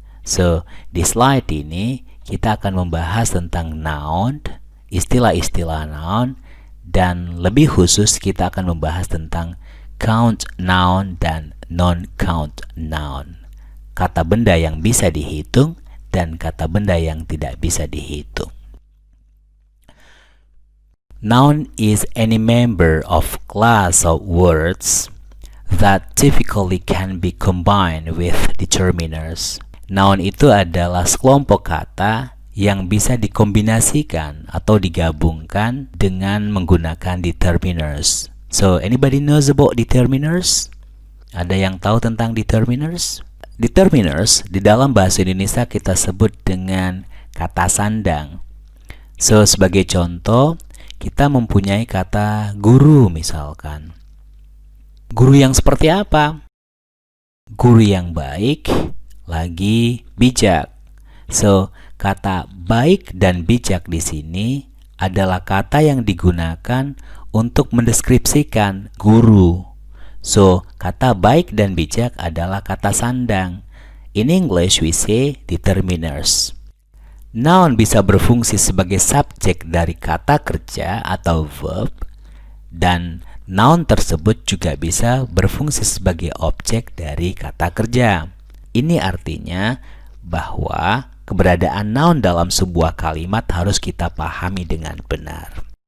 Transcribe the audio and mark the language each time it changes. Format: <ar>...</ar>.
<id>So, di slide ini kita akan membahas tentang noun, istilah-istilah noun, dan lebih khusus kita akan membahas tentang count noun dan non-count noun, kata benda yang bisa dihitung dan kata benda yang tidak bisa dihitung.</id> <en>Noun is any member of class of words that typically can be combined with determiners.</en> <id>Noun itu adalah sekelompok kata yang bisa dikombinasikan atau digabungkan dengan menggunakan determiners.</id> <en>So, anybody knows about determiners?</en> <id>Ada yang tahu tentang determiners? Determiners di dalam bahasa Indonesia kita sebut dengan kata sandang. So, sebagai contoh, kita mempunyai kata guru misalkan. Guru yang seperti apa? Guru yang baik, lagi bijak. So, kata baik dan bijak di sini adalah kata yang digunakan untuk mendeskripsikan guru. So, kata baik dan bijak adalah kata sandang.</id> <en>In English, we say determiners.</en> <id>Noun bisa berfungsi sebagai subjek dari kata kerja atau verb, dan noun tersebut juga bisa berfungsi sebagai objek dari kata kerja. Ini artinya bahwa keberadaan noun dalam sebuah kalimat harus kita pahami dengan benar.</id>